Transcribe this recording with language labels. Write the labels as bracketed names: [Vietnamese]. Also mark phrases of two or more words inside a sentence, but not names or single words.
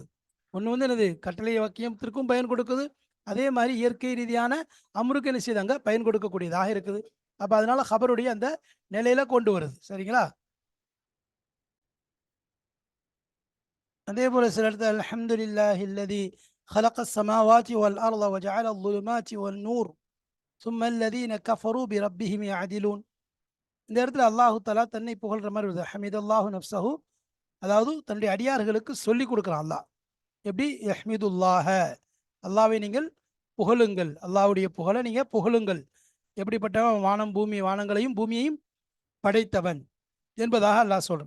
[Tamil] ஒன்று வந்து என்னது கட்டளை வாக்கியத்திற்கும் பயன் கொடுக்குது. அதே மாதிரி இயற்கை ரீதியான அம்ருக்கு என்ன செய்தாங்க பயன் கொடுக்கக்கூடியதாக இருக்குது. அப்போ அதனால ஹபருடைய அந்த நிலையில கொண்டு வருது. சரிங்களா? அதே போல சில இடத்துல [Arabic] الحمد لله الذي خلق السماوات والأرض وجعل الظلمات والنور ثم الذين كفروا بربهم يعدلون. [Tamil] இந்த இடத்துல [Arabic] الله تعالى [Tamil] தன்னை புகழ்ற மாதிரி வருது. [Arabic] حمد الله نفسه, [Tamil] அதாவது தன்னுடைய அடியார்களுக்கு சொல்லி கொடுக்குறான் அல்லாஹ். எப்படி யஹ்மிதுல்லாஹ, அல்லாவை நீங்கள் புகழுங்கள், அல்லாஹ்வுடைய புகழை நீங்க புகழுங்கள். எப்படிப்பட்டவன், வானம் பூமி வானங்களையும் பூமியையும் படைத்தவன் என்பதாக அல்லாஹ் சொல்றான்.